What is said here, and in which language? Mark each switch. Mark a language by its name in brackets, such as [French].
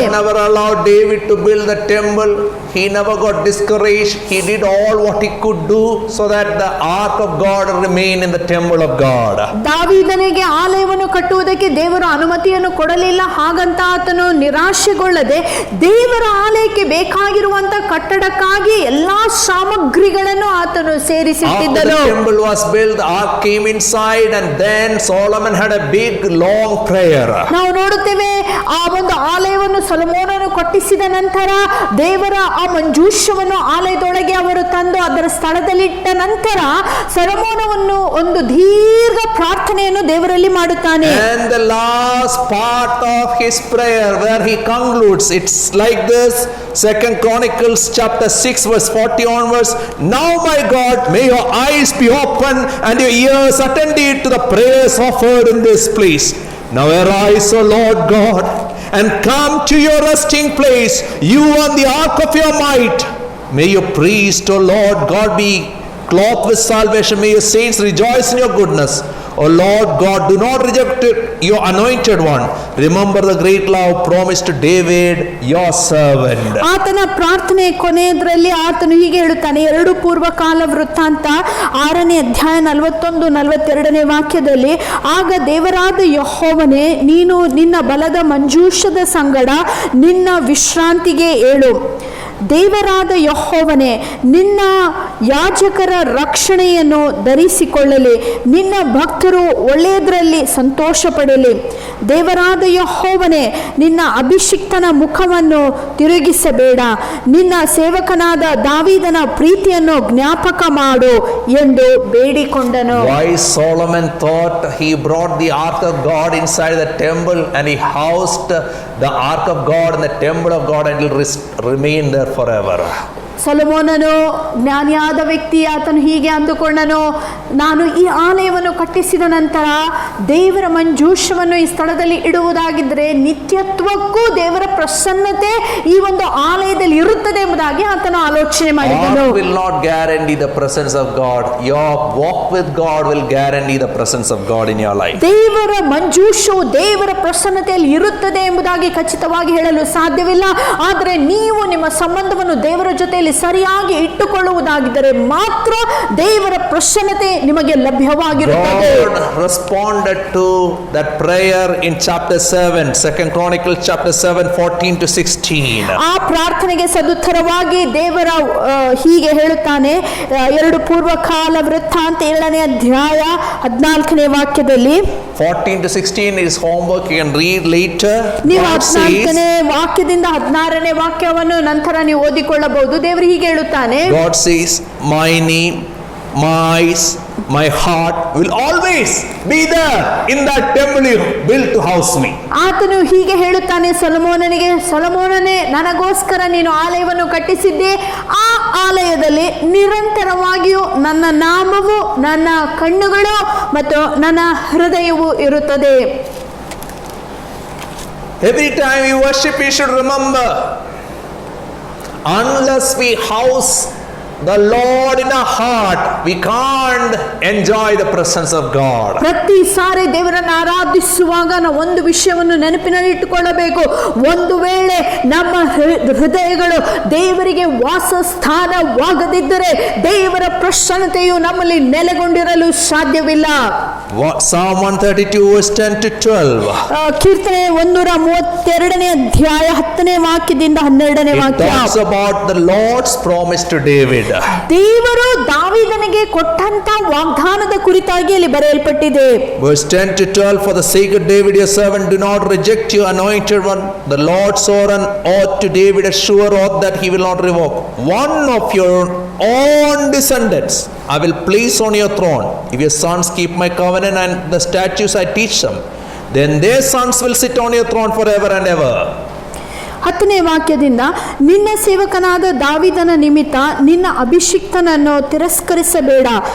[English] God never allowed David to build the temple, he never got discouraged. He did all what he could do so that the ark of God remained in the temple of God. [Kannada] ದಾವೀದನಿಗೆ ಆಲಯವನ್ನು ಕಟ್ಟುವುದಕ್ಕೆ ದೇವರು ಅನುಮತಿಯನ್ನು ಕೊಡಲಿಲ್ಲ. ಹಾಗಂತ ಆತನು ನಿರಾಶೆಗೊಳ್ಳದೆ ದೇವರ ಆಲಯಕ್ಕೆ ಬೇಕಾಗಿರುವಂತ ಕಟ್ಟಡಕ್ಕಾಗಿ ಎಲ್ಲಾ ಸಾಮಗ್ರಿಗಳನ್ನು ಆತನು [English] After [Kannada] ಸೇರಿಸಿಟ್ಟಿದ್ದನು. [English] the temple was built, the ark came inside, and then Solomon had a big long prayer. [Kannada] ನಾವು ನೋಡುತ್ತೇವೆ ಆ ಒಂದು ಆಲಯವನ್ನು ಸೊಲೊಮೋನನು ಕಟ್ಟಿಸಿದ ನಂತರ ದೇವರ ಆ ಮಂಜೂಷವನ್ನು ಆಲಯದೊಳಗೆ ಅವರು ತಂದು ಅದರ ಸ್ಥಳದಲ್ಲಿಟ್ಟ ನಂತರ ಸೊಲೊಮೋನವನ್ನು ಒಂದು ದೀರ್ಘ ಪ್ರಾರ್ಥನೆಯನ್ನು ದೇವರಲ್ಲಿ ಮಾಡುತ್ತಾನೆ. [English] And the last part of his prayer where he concludes, it's like this, 2 Chronicles chapter 6 verse 40 onwards. Now my God, may your eyes be open and your ears attentive to the prayers offered in this place. Now arise, O Lord God, and come to your resting place, you on the ark of your might. May your priest, O Lord God, be clothed with salvation. May your saints rejoice in your goodness. O Lord God, do not reject your anointed one. Remember the great love promised to David, your servant. [Kannada] ಆತನ ಪ್ರಾರ್ಥನೆ ಕೊನೆಯದರಲ್ಲಿ ಆತನು ಹೀಗೆ ಹೇಳುತ್ತಾನೆ. 2 ಪೂರ್ವಕಾಲ ವೃತ್ತಾಂತ 6ನೇ ಅಧ್ಯಾಯ 41-42ನೇ ವಾಕ್ಯದಲ್ಲಿ, ಆಗ ದೇವರಾದ ಯೆಹೋವನೇ, ನೀನು ನಿನ್ನ ಬಲದ ಮಂಜೂಷದ ಸಂಗಡ ನಿನ್ನ ವಿಶ್ರಾಂತಿಗೆ ಏಳು. ದೇವರಾದ ಯೆಹೋವನೇ, ನಿನ್ನ ಯಾಜಕರ ರಕ್ಷಣೆಯನ್ನು ಧರಿಸಿಕೊಳ್ಳಲಿ. ನಿನ್ನ ಭಕ್ತರು ಒಳ್ಳೆಯದರಲ್ಲಿ ಸಂತೋಷ ಪಡಲಿ. ದೇವರಾದ ಯೆಹೋವನೇ, ನಿನ್ನ ಅಭಿಷಿಕ್ತನ ಮುಖವನ್ನು ತಿರುಗಿಸಬೇಡ. ನಿನ್ನ ಸೇವಕನಾದ ದಾವೀದನ ಪ್ರೀತಿಯನ್ನು ಜ್ಞಾಪಕ ಮಾಡು ಎಂದು ಬೇಡಿಕೊಂಡನು. [English] Why Solomon thought he brought the ark of God inside the temple, and he housed the ark of God in the temple of God, and it will remain there forever. [Kannada] ಸೊಲೊಮೋನನು ಜ್ಞಾನಿಯಾದ ವ್ಯಕ್ತಿ. ಆತನು ಹೀಗೆ ಅಂದುಕೊಂಡನು, ನಾನು ಈ ಆಲಯವನ್ನು ಕಟ್ಟಿಸಿದ ನಂತರ ದೇವರ ಮಂಜೂಷವನ್ನು ಈ ಸ್ಥಳದಲ್ಲಿ ಇಡುವುದಾಗಿದ್ದರೆ ನಿತ್ಯತ್ವಕ್ಕೂ ದೇವರ ಪ್ರಸನ್ನತೆ ಈ ಒಂದು ಆಲಯದಲ್ಲಿ ಇರುತ್ತದೆ ಎಂಬುದಾಗಿ ಆತನು ಆಲೋಚನೆ ಮಾಡಿದನು. [English] God will not guarantee the presence of God. Your walk with God will guarantee the presence of God in your life. [Kannada] ದೇವರ ಮಂಜೂಷವು ದೇವರ ಪ್ರಸನ್ನತೆಯಲ್ಲಿ ಇರುತ್ತದೆ ಎಂಬುದಾಗಿ ಖಚಿತವಾಗಿ ಹೇಳಲು ಸಾಧ್ಯವಿಲ್ಲ. ಆದರೆ ನೀವು ನಿಮ್ಮ ಸಂಬಂಧವನ್ನು ದೇವರ ಜೊತೆಯಲ್ಲಿ ಸರಿಯಾಗಿ ಇಟ್ಟುಕೊಳ್ಳುವುದಾಗಿದ್ದರೆ ಮಾತ್ರ ದೇವರ ಪ್ರಸನ್ನತೆ ನಿಮಗೆ ಲಭ್ಯವಾಗಿರುತ್ತದೆ. [English] God responded to that prayer in chapter 7, 2 Chronicles chapter 7, 14-16. [Kannada] ಆ ಪ್ರಾರ್ಥನೆಗೆ ಸದುತ್ತರವಾಗಿ ದೇವರ ಹೀಗೆ ಹೇಳುತ್ತಾನೆ. 2 ಪೂರ್ವಕಾಲ ವೃತ್ತಾಂತ 7ನೇ ಅಧ್ಯಾಯ 14ನೇ ವಾಕ್ಯದಲ್ಲಿ, [English] 14-16 is homework, you can read later. [Kannada] ನೀವು [English] God [Kannada] 14ನೇ [English] says, [Kannada] ವಾಕ್ಯದಿಂದ 16ನೇ ವಾಕ್ಯವನ್ನು ನಂತರ ನೀವು ಓದಿಕೊಳ್ಳಬಹುದು. ದೇವರು ಹೀಗೆ ಹೇಳುತ್ತಾನೆ, [English] God says, my name, my eyes, my heart will always be there in that temple you built to house me. [Kannada] ಆತನು ಹೀಗೆ ಹೇಳುತ್ತಾನೆ ಸೊಲೊಮೋನನಿಗೆ, ಸೊಲೊಮೋನನೇ, ನನಗೋಸ್ಕರ ನೀನು ಆಲಯವನ್ನು ಕಟ್ಟಿಸಿದ್ದೆ. ಆ ಆಲಯದಲ್ಲಿ ನಿರಂತರವಾಗಿಯೂ ನನ್ನ ನಾಮವು, ನನ್ನ ಕಣ್ಣುಗಳು ಮತ್ತು ನನ್ನ ಹೃದಯವು ಇರುತ್ತದೆ. [English] Every time we worship, we should remember, unless we house the Lord in our heart, we can't enjoy the presence of God. [Kannada] ಪ್ರತಿ ಸಾರಿ ದೇವರನ್ನು ಆರಾಧಿಸುವಾಗ ನಾವು ಒಂದು ವಿಷಯವನ್ನು ನೆನಪಿನಲ್ಲಿ ಇಟ್ಟುಕೊಳ್ಳಬೇಕು. ಒಂದು ವೇಳೆ ನಮ್ಮ ಹೃದಯಗಳು ದೇವರಿಗೆ ವಾಸಸ್ಥಾನವಾಗದಿದ್ದರೆ ದೇವರ ಪ್ರಸನ್ನತೆಯು ನಮ್ಮಲ್ಲಿ ನೆಲೆಗೊಂಡಿರಲು ಸಾಧ್ಯವಿಲ್ಲ. [English] Psalm 132 verse 10-12. [Kannada] ಕೀರ್ತನೆ 132ನೇ ಅಧ್ಯಾಯ 10ನೇ ವಾಕ್ಯದಿಂದ 12ನೇ [English] It [Kannada] ವಾಕ್ಯ [English] talks about the Lord's promise to David. [Kannada] ದೇವರು ದಾವೀದನಿಗೆ ಕೊಟ್ಟಂತ ವಾಗ್ದಾನದ ಕುರಿತಾಗಿ ಅಲ್ಲಿ ಬರೆಯಲ್ಪಟ್ಟಿದೆ. [English] Verse 10-12, for the sake of David your servant, do not reject your anointed one. The Lord swore an oath to David, a sure oath that he will not revoke. One of your own descendants I will place on your throne. If your sons keep my covenant and the statutes I teach them, then their sons will sit on your throne forever and ever. [Kannada] 10ನೇ ವಾಕ್ಯದಿಂದ, ನಿನ್ನ ಸೇವಕನಾದ ದಾವೀದನ ನಿಮಿತ್ತ ನಿನ್ನ ಅಭಿಷಿಕ್ತನನ್ನು ತಿರಸ್ಕರಿಸಬೇಡ.